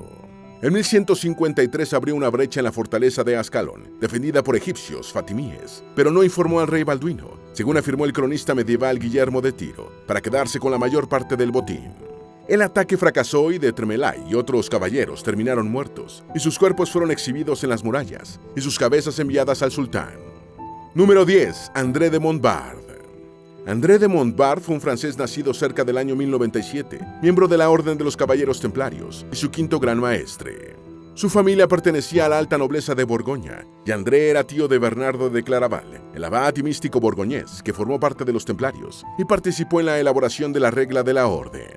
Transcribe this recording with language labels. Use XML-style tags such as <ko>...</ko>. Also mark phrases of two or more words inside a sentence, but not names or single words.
<es>En 1153 abrió una brecha en la fortaleza de Ascalón, defendida por egipcios fatimíes, pero no informó al rey Balduino, según afirmó el cronista medieval Guillermo de Tiro, para quedarse con la mayor parte del botín. El ataque fracasó y de Tremelaye y otros caballeros terminaron muertos, y sus cuerpos fueron exhibidos en las murallas, y sus cabezas enviadas al sultán. Número 10. André de Montbard. André de Montbard fue un francés nacido cerca del año 1097, miembro de la Orden de los Caballeros Templarios y su quinto gran maestre. Su familia pertenecía a la alta nobleza de Borgoña, y André era tío de Bernardo de Claraval, el abad y místico borgoñés que formó parte de los templarios y participó en la elaboración de la regla de la orden.</es>